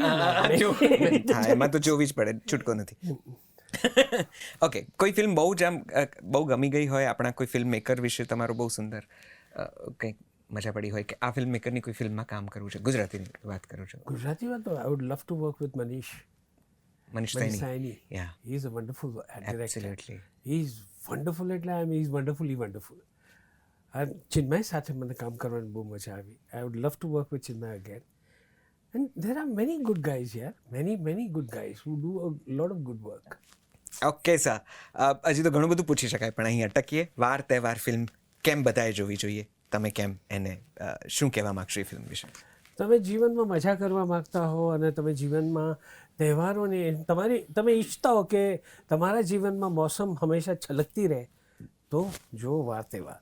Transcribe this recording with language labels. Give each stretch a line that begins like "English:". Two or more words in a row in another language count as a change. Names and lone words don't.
Gujarati: હા, એમાં તો જોવી જ પડે, છૂટકો નથી. ઓકે, કોઈ ફિલ્મ બહુ જ આમ બહુ ગમી ગઈ હોય આપણા કોઈ ફિલ્મ મેકર વિશે તમારું બહુ સુંદર કંઈક મજા પડી હોય કે આ ફિલ્મ મેકરની કોઈ ફિલ્મમાં કામ કરવું છે? ગુજરાતીની વાત કરું છું. ગુજરાતીમાં તો
English: I would love to work with મનીષ સાયની. Yeah. He is a wonderful director. Absolutely. He is wonderful એટલે he is wonderfully wonderful.
Gujarati: અને ચિન્મય સાથે મને કામ કરવાની બહુ મજા આવી.
English: I would love to work with Chinmay again. And there are many good guys here. Many good guys who do a lot of good work.
Gujarati: ઓકે સર, હજી તો ઘણું બધું પૂછી શકાય પણ અહીં અટકીએ. વાર તહેવાર ફિલ્મ કેમ બધાએ જોવી જોઈએ? તમે કેમ એને શું કહેવા માગશો એ ફિલ્મ વિશે? તમે જીવનમાં મજા કરવા માગતા હો અને તમે જીવનમાં તહેવારોને તમે ઈચ્છતા હો કે તમારા જીવનમાં મોસમ હંમેશા છલકતી રહે તો જો વાર તહેવાર.